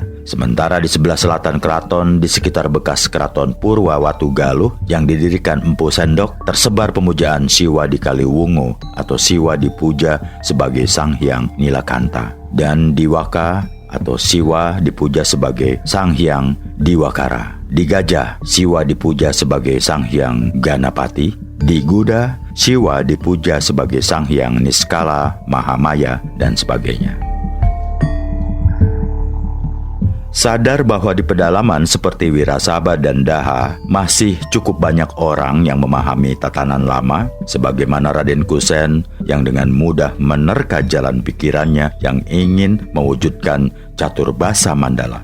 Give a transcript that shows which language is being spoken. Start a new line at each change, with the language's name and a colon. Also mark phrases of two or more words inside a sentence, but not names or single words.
Indonesian: Sementara di sebelah selatan keraton, di sekitar bekas keraton Purwa Watugaluh yang didirikan Empu Sendok, tersebar pemujaan Siwa di Kaliwungu atau Siwa dipuja sebagai Sang Hyang Nilakanta. Dan di Waka atau Siwa dipuja sebagai Sang Hyang Diwakara. Di Gajah, Siwa dipuja sebagai Sang Hyang Ganapati. Di Guda, Siwa dipuja sebagai Sang Hyang Niskala, Mahamaya, dan sebagainya. Sadar bahwa di pedalaman seperti Wirasaba dan Daha masih cukup banyak orang yang memahami tatanan lama, sebagaimana Raden Kusen yang dengan mudah menerka jalan pikirannya yang ingin mewujudkan Caturbasa Mandala.